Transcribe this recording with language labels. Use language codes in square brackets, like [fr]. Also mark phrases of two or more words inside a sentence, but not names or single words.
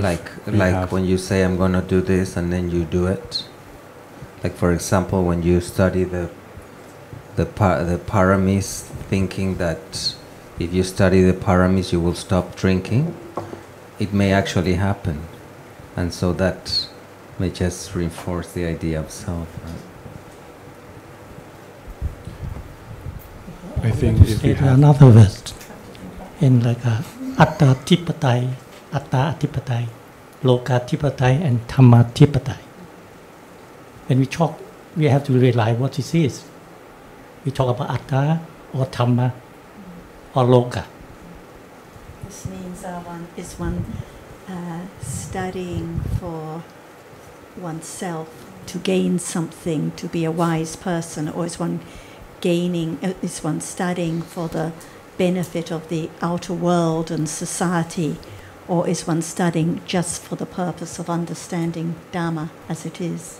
[en] like when you say I'm going to do this and then you do it, like for example when you study the paramis, thinking that if you study the paramis you will stop drinking, it may actually happen, and so that may just reinforce the idea of self. I think if we have another word in like [pi] atta tipatai, atta atipatai, loka tipatai, and dhamma tipatai. [en] When we talk, we have to realize what this is. We talk about atta or dhamma or loka. This means one studying for oneself to gain something, to be a wise person, or is one studying for the benefit of the outer world and society, or is one studying just for the purpose of understanding Dhamma as it is?